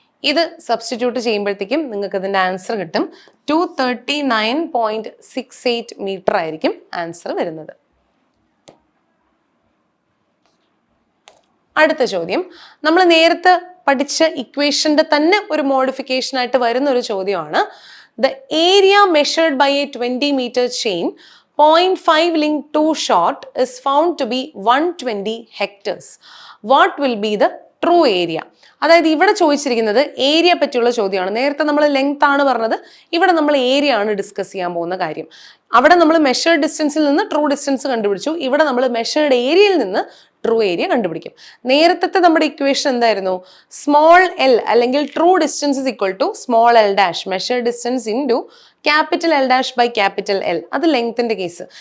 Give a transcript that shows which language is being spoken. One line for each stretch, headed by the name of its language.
Malayalam: ഇത് സബ്സ്റ്റിറ്റ്യൂട്ട് ചെയ്യുമ്പോഴത്തേക്കും നിങ്ങൾക്ക് ഇതിൻ്റെ ആൻസർ കിട്ടും. 239.68 മീറ്റർ ആയിരിക്കും ആൻസർ വരുന്നത്. അടുത്ത ചോദ്യം നമ്മൾ നേരത്തെ പഠിച്ച ഇക്വേഷന്റെ തന്നെ ഒരു മോഡിഫിക്കേഷൻ ആയിട്ട് വരുന്ന ഒരു ചോദ്യമാണ്.
English: The area measured by a 20 meter chain, 0.5 linked to short, is found to be 120 hectares. What will be the true area?
Malayalam: അതായത് ഇവിടെ ചോദിച്ചിരിക്കുന്നത് ഏരിയ പറ്റിയുള്ള ചോദ്യമാണ്. നേരത്തെ നമ്മൾ ലെങ്ത് ആണ് പറഞ്ഞത്, ഇവിടെ നമ്മൾ ഏരിയ ആണ് ഡിസ്കസ് ചെയ്യാൻ പോകുന്ന കാര്യം. അവിടെ നമ്മൾ മെഷേർഡ് ഡിസ്റ്റൻസിൽ നിന്ന് ട്രൂ ഡിസ്റ്റൻസ് കണ്ടുപിടിച്ചു. ഇവിടെ നമ്മൾ മെഷേർഡ് ഏരിയയിൽ നിന്ന് ട്രൂ ഏരിയ കണ്ടുപിടിക്കും. നേരത്തെ നമ്മുടെ ഇക്വേഷൻ എന്തായിരുന്നു?
English: Small L അല്ലെങ്കിൽ true distance is equal to small L dash measured distance into capital L dash by capital L.
Malayalam: അത് ലെങ്ത്തിന്റെ കേസ്.